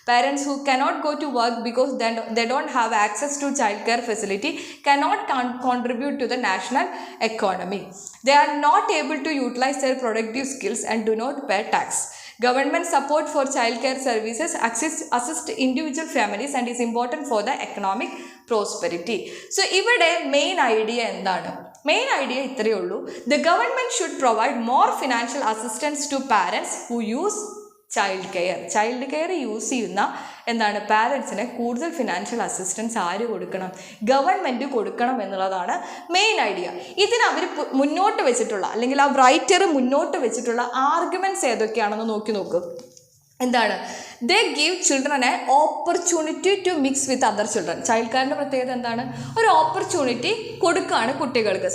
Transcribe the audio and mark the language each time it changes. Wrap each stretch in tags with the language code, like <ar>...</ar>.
<en>Parents who cannot go to work because they don't have access to child care facility cannot contribute to the national economy. They are not able to utilize their productive skills and do not pay tax. Government support for child care services assist individual families and is important for the economic prosperity.</en> <ml>So ഇവിടെ main idea എന്താണ്? Main idea ഇത്രയേ ഉള്ളൂ.</ml> <en>The government should provide more financial assistance to parents who use</en> <ml>child care use ചെയ്യുന്ന പാരൻസിന് കൂടുതൽ financial assistance ആര് കൊടുക്കണം? Government കൊടുക്കണം എന്നുള്ളതാണ് മെയിൻ ഐഡിയ. ഇതിനവർ മുന്നോട്ട് വെച്ചിട്ടുള്ള, അല്ലെങ്കിൽ ആ റൈറ്റർ മുന്നോട്ട് വെച്ചിട്ടുള്ള ആർഗ്യുമെൻറ്റ്സ് ഏതൊക്കെയാണെന്ന് നോക്ക്. എന്താണ്?</ml> <en>They give children a opportunity to mix with other children.</en> <ml>Child കെയറിൻ്റെ പ്രത്യേകത എന്താണ്? ഒരു ഓപ്പർച്യൂണിറ്റി കൊടുക്കുകയാണ് കുട്ടികൾക്ക്.</ml>